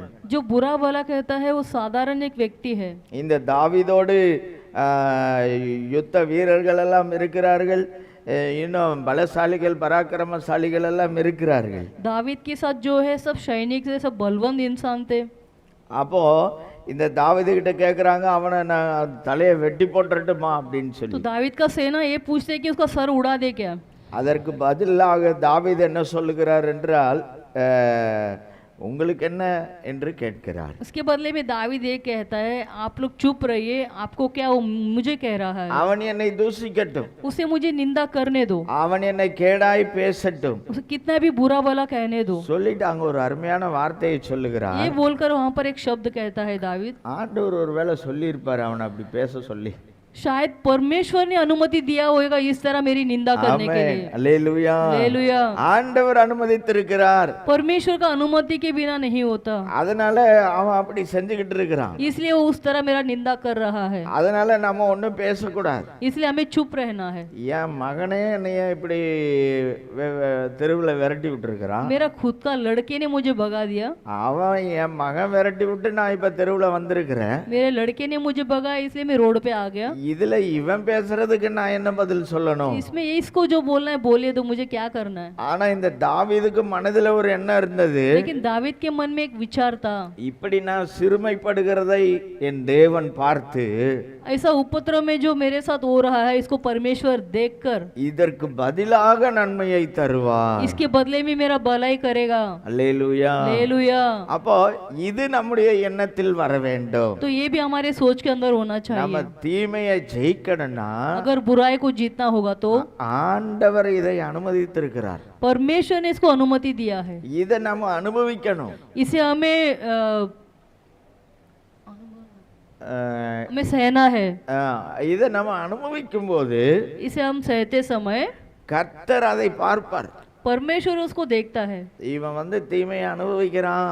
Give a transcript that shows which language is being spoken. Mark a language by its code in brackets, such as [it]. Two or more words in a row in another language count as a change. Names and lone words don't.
[hi] जो बुरा भला कहता है वो साधारण एक व्यक्ति है। [ta] இந்த தாவீதோடு யுத்த வீரர்கள் எல்லாம் இருக்கிறார்கள், இன்னும் பலசாலிகள் பராக்கிரமசாலிகள் எல்லாம் இருக்கிறார்கள். [hi] दावीद के साथ जो है सब सैनिक थे, सब बलवंत इंसान थे। [ta] அப்போ இந்த தாவீது கிட்ட கேட்குறாங்க, அவனை நான் தலையை வெட்டி போட்டுறட்டுமா அப்படின்னு [hi] तो [ta] சொல்லி. [hi] दावीद का सेना ये पूछते हैं कि उसका सर उड़ा दे क्या। [ta] அதற்கு பதிலாக தாவீது என்ன சொல்லுகிறார் என்றால், உங்களுக்கு என்ன என்று கேட்கிறார். [hi] उसके बदले में दावीद ये कहता है, आप लोग चुप रहिए, आपको क्या, वो मुझे कह रहा है, [ta] அவன் என்னை தூஷிக்கட்டும், [hi] उसे मुझे निंदा करने दो, [ta] அவன் என்னை கேடாய் பேசட்டும் [hi] उसे कितना भी बुरा भला कहने दो। [ta] சொல்லிட்டு அங்க ஒரு அருமையான வார்த்தையை சொல்லுகிறார். [hi] ये बोलकर वहां पर एक शब्द कहता है दावीद, [ta] ஆண்டவர் ஒருவேளை சொல்லியிருப்பார் அவனை அப்படி பேச சொல்லி. [hi] शायद परमेश्वर ने अनुमति दिया होगा इस तरह मेरी निंदा करने के [ta] ஆமென். [hi] लिए। [ta] அல்லேலூயா. [hi] हालेलुया। [ta] ஆண்டவர் அனுமதித்திருக்கிறார், [hi] परमेश्वर का अनुमति के बिना नहीं होता, [ta] அதனால அவன் அப்படி செஞ்சுக்கிட்டு இருக்கிறான். [hi] इसलिए वो उस तरह मेरा निंदा कर रहा है, [ta] அதனால நம்ம ஒன்றும் பேசக்கூடாது. [hi] इसलिए हमें चुप रहना है। [ta] என் மகனே என்னைய இப்படி தெருவில் விரட்டி விட்டுருக்கிறான், [hi] मेरा खुद का लड़के ने मुझे भगा दिया, [ta] அவன் என் மகன் விரட்டி விட்டு நான் இப்ப தெருவில் வந்திருக்கிறேன். [hi] मेरे लड़के ने मुझे भगा इसलिए मैं रोड पे आ गया। [ta] இதுல இவன் பேசுறதுக்கு நான் என்ன பதில் சொல்லணும்? [hi] इसमें इसको जो बोलना है बोले, तो मुझे क्या करना है। [ta] ஆனா இந்த தாவீதுக்கு மனதுல ஒரு எண்ணம் இருந்தது, [hi] लेकिन दावीद के मन में एक विचार था, [ta] இப்படி நான் சிறுமைப்படுகிறதை என் தேவன் பார்த்து [hi] ऐसा उपद्रव में जो मेरे साथ हो रहा है इसको परमेश्वर देखकर [ta] இதற்கு பதிலாக நன்மையை தருவார். [hi] इसके बदले में मेरा भलाई करेगा। [ta] அல்லேலூயா. [hi] हालेलुया। [ta] அப்போ இது நம்முடைய எண்ணத்தில் வர வேண்டும். [hi] तो ये भी हमारे सोच के अंदर होना [ta] நம்ம [hi] चाहिए। [ta] தீமையை ஜெயிக்கணும்னா [hi] अगर बुराई को जीतना होगा तो [ta] ஆண்டவர் இதை அனுமதித்திருக்கிறார், [hi] परमेश्वर ने इसको अनुमति दिया है, [ta] இதை நம்ம அனுபவிக்கணும். [hi] इसे हमें हमें सहना है। [ta] இதை நம்ம அனுபவிக்கும் போது [hi] इसे हम सहते समय [ta] கர்த்தர் அதை பார்ப்பார். [hi] परमेश्वर उसको देखता है। [ta] இவன் வந்து தீமையை அனுபவிக்கிறான்,